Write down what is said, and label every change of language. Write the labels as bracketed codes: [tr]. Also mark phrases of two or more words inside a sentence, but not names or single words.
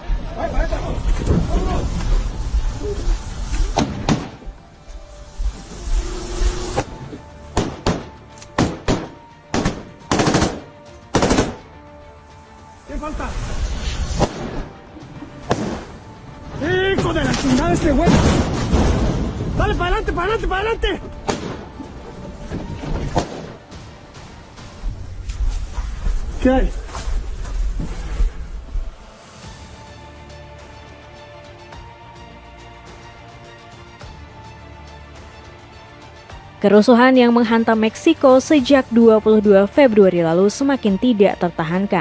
[es] ¿Qué falta? ¡Hijo de la chingada este güey! ¡Dale, para adelante, para adelante, para adelante! ¿Qué hay? [id] Kerusuhan yang menghantam Meksiko sejak 22 Februari lalu semakin tidak tertahankan.